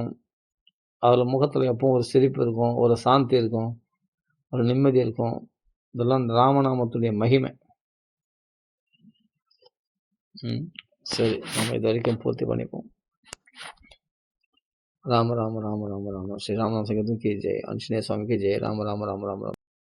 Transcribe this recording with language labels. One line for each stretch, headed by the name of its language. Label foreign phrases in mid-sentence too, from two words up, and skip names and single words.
Tamil: அவர்கள் முகத்தில் எப்பவும் ஒரு சிரிப்பு இருக்கும், ஒரு சாந்தி இருக்கும், ஒரு நிம்மதி இருக்கும். இதெல்லாம் இந்த ராமநாமத்துடைய மகிமை. சரி, நம்ம இது வரைக்கும் பூர்த்தி பண்ணிப்போம். ராம ராம ராம ராம ராம. ஸ்ரீ ராமநாம சங்கீதம்
Hindi: की जय. आंजनेय स्वामी की जय. राम राम राम राम राम.